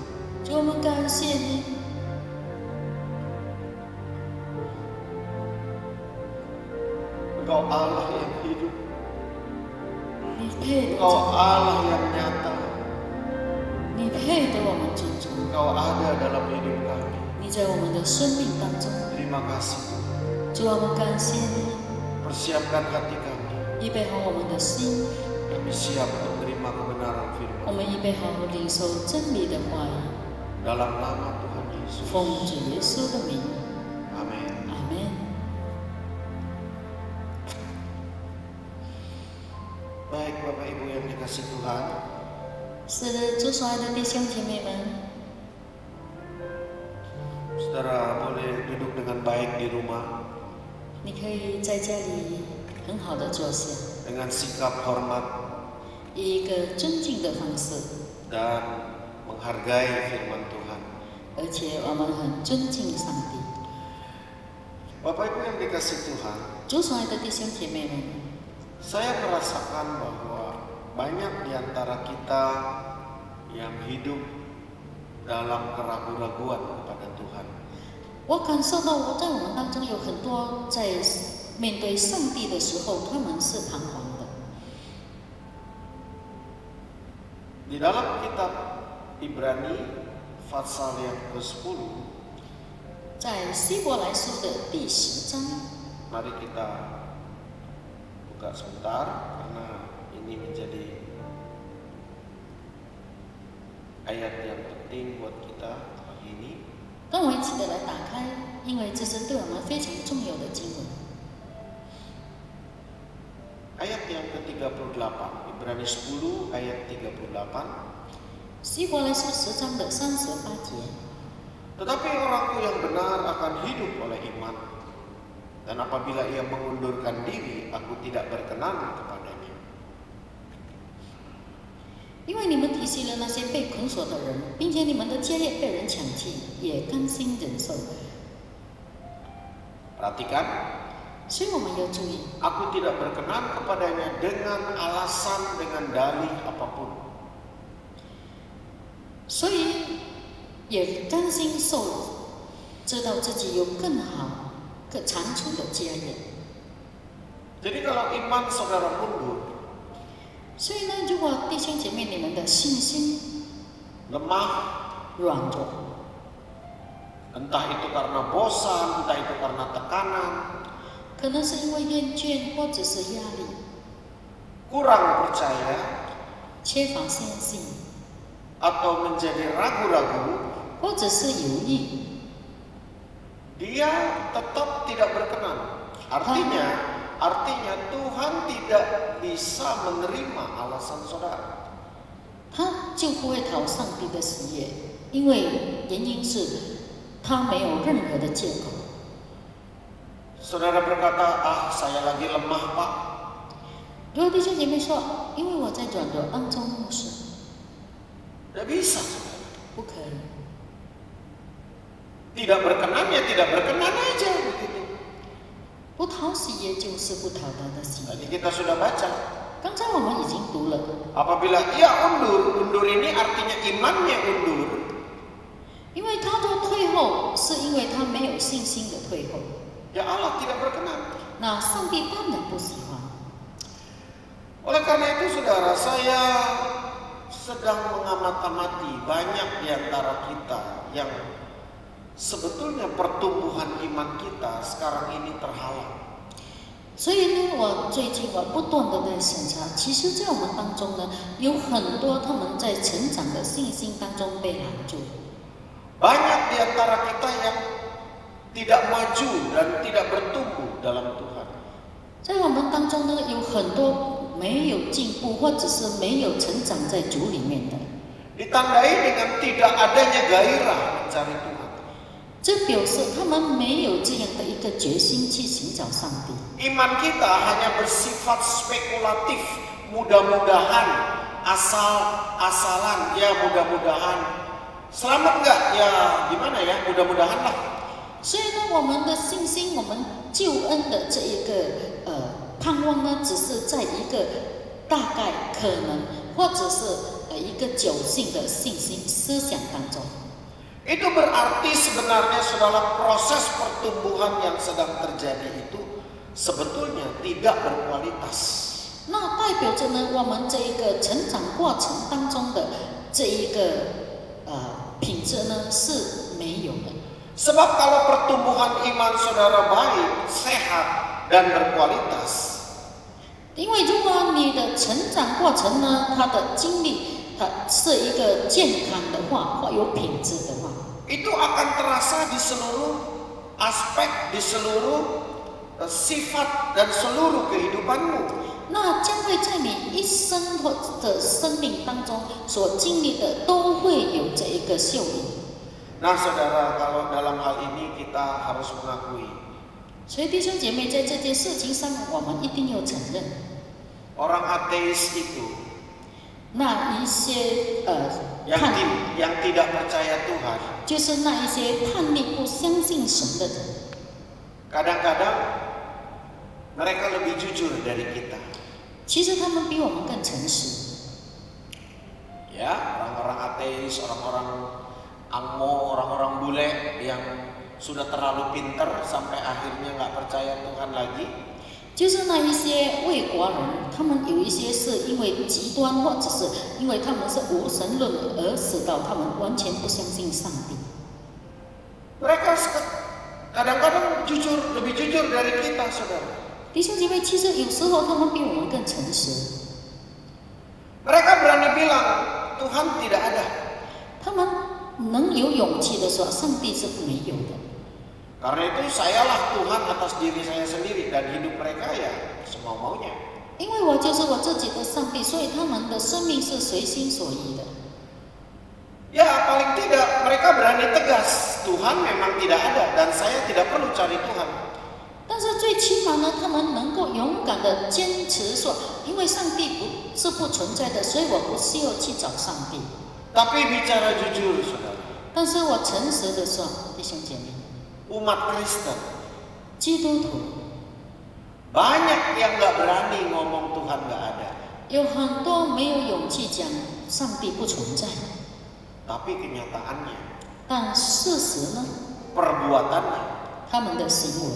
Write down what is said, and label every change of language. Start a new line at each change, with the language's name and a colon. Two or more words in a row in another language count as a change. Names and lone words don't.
Chinese: 主，我们感谢你，
Indonesian: Engkau Allah yang hidup.
Chinese: 你配得
Indonesian: Engkau Allah yang nyata.
Chinese: 你配得我们尊重，
Indonesian: Engkau ada dalam hidup kami.
Chinese: 你在我们的生命当中。
Indonesian: Terima kasih Tuhan.
Chinese: 主，我们感谢你，
Indonesian: Persiapkan hati kami.
Chinese: 预备好我们的心，
Indonesian: Kami siap untuk menerima kebenaran
Chinese: 我
Indonesian: firman.
Chinese: 们预备好领受真理的话语，
Indonesian: Dalam nama Tuhan Yesus.
Chinese: 奉主耶稣的名，
Indonesian: Amin.
Chinese: 阿门。
Indonesian: Baik Bapak Ibu yang dikasih Tuhan.
Chinese: 是的，主所爱的弟兄姐妹们，
Indonesian: Saudara boleh duduk dengan baik di rumah
Chinese: 你可以在家里很好的坐下，
Indonesian: dengan sikap hormat
Chinese: 以一个尊敬的方式，
Indonesian: dan menghargai firman Tuhan.
Chinese: 而且我们很尊敬上帝。
Indonesian: Bapak Ibu yang dikasih Tuhan,
Chinese: 主所爱的弟兄姐妹们，
Indonesian: saya merasakan bahwa banyak di antara kita yang hidup dalam keraguan-raguan kepada Tuhan.
Chinese: 我感受到我在我们当中有很多在面对上帝的时候，他们是彷徨的。
Indonesian: Di dalam kitab Ibrani pasal yang ke-10,
Chinese: 在希伯来书的第10章，
Indonesian: mari kita buka sebentar karena ini menjadi ayat yang penting buat kita pagi ini.
Chinese: 跟我一起的来打开，因为这是对我们非常重要的经文。
Indonesian: Ayat yang ke-38, Ibrani 10 ayat 38.
Chinese: 希伯来书10章的38节，
Indonesian: Tetapi orangku yang benar akan hidup oleh iman. Dan apabila ia mengundurkan diri, aku tidak berkenan kepadanya.
Chinese: 因为你们提醒了那些被捆锁的人，并且你们的家业被人抢去，也甘心忍受。
Indonesian: Perhatikan,
Chinese: 所以我们要注意，
Indonesian: aku tidak berkenan kepadanya dengan alasan, dengan dalih apapun.
Chinese: 所以也甘心受，知道自己有更好、更长处的家业。
Indonesian: Jadi kalau iman saudara mundur,
Chinese: 所以呢，如果弟兄姐妹你们的信心
Indonesian: lemah,
Chinese: 软弱，
Indonesian: entah itu karena bosan, entah itu karena tekanan,
Chinese: 可能是因为厌倦或者是压力，
Indonesian: kurang percaya,
Chinese: 缺乏信心，
Indonesian: atau menjadi ragu-ragu,
Chinese: 或者是犹豫，
Indonesian: dia tetap tidak berkenan. Artinya Tuhan tidak bisa menerima alasan saudara.
Chinese: 他就不会讨上帝的喜悦，因为原因是他没有任何的借口。
Indonesian: Saudara berkata, saya lagi lemah Pak.
Chinese: 如果弟兄姐妹说，因为我在软弱当中牧师，
Indonesian: Tidak bisa saudara.
Chinese: 不可以，
Indonesian: Tidak berkenan ya tidak berkenan aja begitu.
Chinese: 不讨喜悦就是不讨他的喜悦。
Indonesian: Tadi kita sudah baca.
Chinese: 刚才我们已经读了，
Indonesian: Apabila ia undur ini artinya imannya undur.
Chinese: 因为他的退后是因为他没有信心的退后，
Indonesian: Ya Allah tidak berkenan.
Chinese: 那上帝当然不喜欢。
Indonesian: Oleh karena itu saudara, saya sedang mengamati banyak di antara kita yang sebetulnya pertumbuhan iman kita sekarang ini terhalang.
Chinese: 所以呢，我最近不断的在审查，其实，在我们当中呢，有很多他们在成长的信心当中被拦住。
Indonesian: Banyak di antara kita yang tidak maju dan tidak bertumbuh dalam Tuhan.
Chinese: 在我们当中呢，有很多没有进步，或者是没有成长在主里面的。
Indonesian: Ditandai dengan tidak adanya gairah mencari Tuhan.
Chinese: 这表示他们没有这样的一个决心去寻找上帝。
Indonesian: Iman kita hanya bersifat spekulatif, mudah-mudahan, asal-asalan, ya mudah-mudahan. Selamat enggak? Ya gimana ya, mudah-mudahan lah.
Chinese: 所以呢，我们的信心，我们救恩的这一个盼望呢，只是在一个大概可能，或者是一个侥幸的信心思想当中。
Indonesian: Itu berarti sebenarnya saudara proses pertumbuhan yang sedang terjadi itu sebetulnya tidak berkualitas.
Chinese: 那代表着呢，我们这一个成长过程当中的这一个品质呢是没有的。
Indonesian: Sebab kalau pertumbuhan iman saudara baik, sehat, dan berkualitas,
Chinese: 因为如果你的成长过程呢，它的经历它是一个健康的话，或有品质的话，
Indonesian: itu akan terasa di seluruh aspek, di seluruh sifat dan seluruh kehidupanmu.
Chinese: 那将会在你一生的生命当中所经历的，都会有这一个效应。
Indonesian: Nah saudara, kalau dalam hal ini kita harus mengakui,
Chinese: 所以弟兄姐妹，在这件事情上，我们一定要承认，
Indonesian: orang ateis itu
Chinese: 那一些
Indonesian: yang tidak percaya Tuhan,
Chinese: 就是那一些叛逆不相信神的人，
Indonesian: kadang-kadang mereka lebih jujur dari kita.
Chinese: 其实他们比我们更诚实。
Indonesian: Ya, orang-orang ateis, orang-orang angmo, orang-orang bule yang sudah terlalu pinter sampai akhirnya nggak percaya Tuhan lagi.
Chinese: 就是那一些魏国人，他们有一些是因为极端，或者是因为他们是无神论，而使到他们完全不相信上帝。
Indonesian: Mereka kadang-kadang lebih jujur dari kita, saudara.
Chinese: 弟兄姐妹，其实有时候他们比我们更诚实。
Indonesian: Mereka berani bilang Tuhan tidak ada.
Chinese: 他们能有勇气的说，上帝是没有的。
Indonesian: Karena itu sayalah Tuhan atas diri saya sendiri dan hidup mereka ya semau-maunya.
Chinese: 因为我就是我自己的上帝，所以他们的生命是随心所欲的。
Indonesian: Ya paling tidak mereka berani tegas, Tuhan memang tidak ada dan saya tidak perlu cari Tuhan.
Chinese: 但是最起码呢，他们能够勇敢的坚持说，因为上帝不存在的，所以我不需要去找上帝。
Indonesian: Tapi bicara jujur, saudara.
Chinese: 但是我诚实的说，弟兄姐妹，
Indonesian: Umat Kristen
Chinese: 基督徒
Indonesian: banyak yang nggak berani ngomong Tuhan nggak ada.
Chinese: 有很多没有勇气讲上帝不存在，
Indonesian: Tapi kenyataannya,
Chinese: 但事实呢，
Indonesian: perbuatannya,
Chinese: 他们的行为，